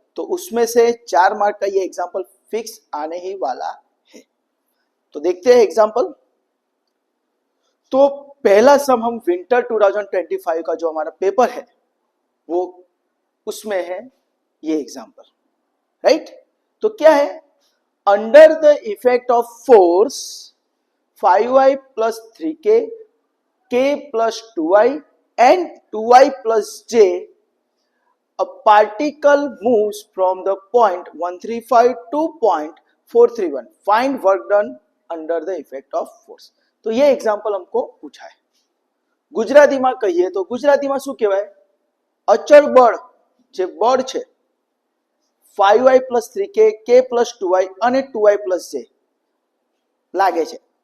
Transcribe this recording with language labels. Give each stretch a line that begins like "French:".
Hindi: तो उसमें से 4 मार्क का ये एग्जाम्पल फिक्स आने ही वाला है। तो देखते हैं एग्जाम्पल। तो पहला सम हम विंटर 2025 का जो हमारा पेपर है वो उसमें है ये एग्जाम्पल, राइट। तो क्या है?
English: Under the effect of force 5y plus 3k k plus 2y and 2y plus j a particle moves from the point 135 to point 431 find work done under the effect of force।
Hindi: तो ये example हमको पूछा है।
Gujarati: गुजरातीમાં કહીએ તો ગુજરાતીમાં શું કહેવાય? અચળ બળ જે બળ છે 5y plus 3k k plus 2y અને 2y પ્લસ j લાગે છે।